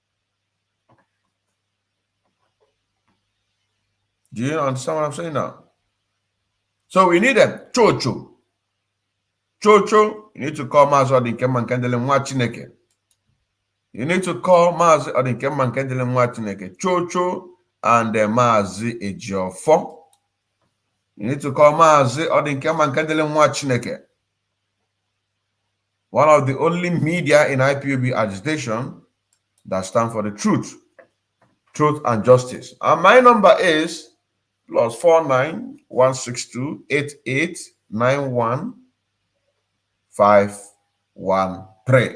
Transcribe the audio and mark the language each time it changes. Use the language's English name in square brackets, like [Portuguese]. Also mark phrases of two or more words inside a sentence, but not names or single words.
[English] Do you understand what I'm saying now? So we need them. Chocho. Chocho, you need to call Mazi Odinkema Nkendele Nwa Chineke. You need to call Mazi Odinkema Nkendele Nwa Chineke. Chocho and Mazi Ejiofor. You need to call Mazi Odinkema Nkendele Nwa Chineke. One of the only media in IPOB agitation that stand for the truth and justice. And my number is +49 162 8891 513.